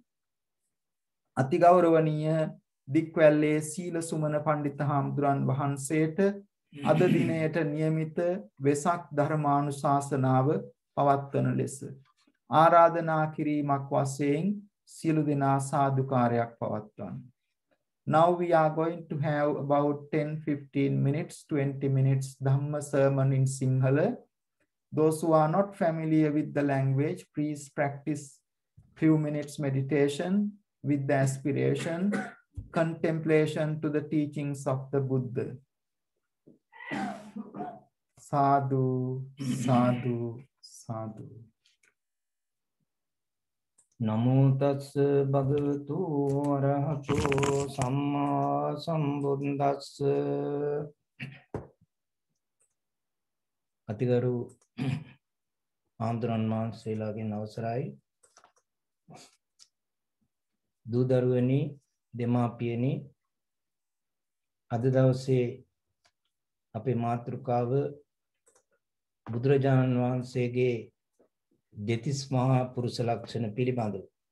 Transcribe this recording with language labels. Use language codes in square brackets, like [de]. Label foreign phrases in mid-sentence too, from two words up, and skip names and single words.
[si] අතිගෞරවනීය දික්වැල්ලේ සීල සුමන පණ්ඩිත හාමුදුරන් වහන්සේට අද දිනයට નિયમિત වෙසක් ධර්මානුශාසනාව පවත්වන ලෙස ආරාධනා කිරීමක් වශයෙන් සියලු දෙනා සාදුකාරයක් පවත්වන්න. [en] Now we are going to have about 10-15 minutes, 20 minutes Dhamma sermon in Sinhala. Those who are not familiar with the language, please practice few minutes meditation with the aspiration, contemplation to the teachings of the Buddha. [pi] Sadhu, sadhu, sadhu. Namo tassa bhagavato arahato samma sambuddhassa. [si] අතිගරු ආන්දරන් මාන්සේලාගෙන් අවසරයි. දූ දරුවනි, දෙමාපියනි, අද දවසේ අපේ මාතෘකාව බුදුරජාණන් වහන්සේගේ දෙතිස් මහා පුරුෂ ලක්ෂණ පිළිබඳව.